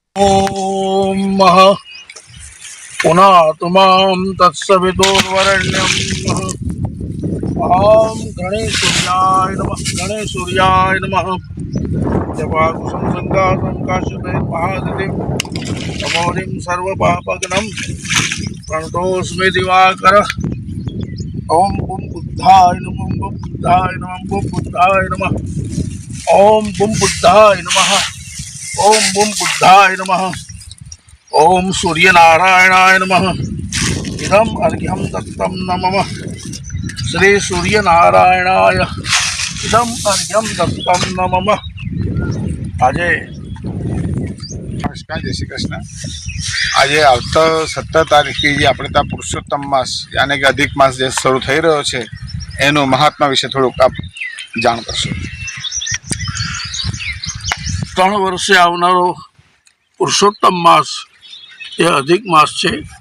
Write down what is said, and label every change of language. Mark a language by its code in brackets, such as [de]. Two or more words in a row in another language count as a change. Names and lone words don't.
[sa] ઓમ પુનાતુમામ તત્સવિતુર્વરેણ્યમ ઓમ ગણેશસૂર્યાય નમઃ. ગણેશસૂર્યાય નમઃ. જપાકુસુમ સંગાસમ કાશ્યપે મહાદિતિમ તમોરિમ સર્વપાપઘ્નમ પ્रणतोऽस्मि दिवाकर. ओम बुम बुद्धाय नमः. बुम बुद्धाय नमः. बुम बुद्धाय नमः. ओम बुम बुद्धाय नमः. ओम बुम बुद्धाय नमः. ओम सूर्यनारायणाय नमः. इदम अर्घ्यम दत्तम नमः. श्री सूर्यनारायणाय इदम अर्घ्यम दत्तम नमः. [gu] આજે નમસ્કાર, જય શ્રી કૃષ્ણ. આજે આવતા 17 તારીખથી જે આપણે ત્યાં પુરુષોત્તમ માસ યાની કે અધિક માસ જે શરૂ થઈ રહ્યો છે એનું મહાત્મા વિશે થોડુંક આપ જાણ કરશો. 3 વર્ષે આવનારો પુરુષોત્તમ માસ એ અધિક માસ છે.